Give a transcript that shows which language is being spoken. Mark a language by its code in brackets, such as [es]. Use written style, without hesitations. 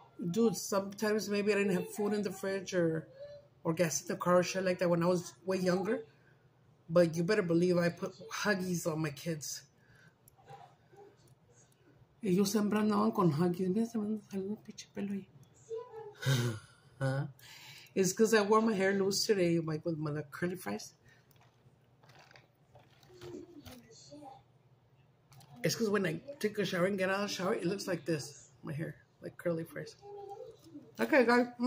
[en] Dude, sometimes maybe I didn't have food in the fridge or gas in the car or shit like that when I was way younger. But you better believe I put Huggies on my kids. [es] Ellos siempre andaban con Huggies. Mira, se me salió un pinche pelo ahí. [en] It's because I wore my hair loose today, like with my curly fries. It's because when I take a shower and get out of the shower, it looks like this. My hair, like curly fries. Okay, guys.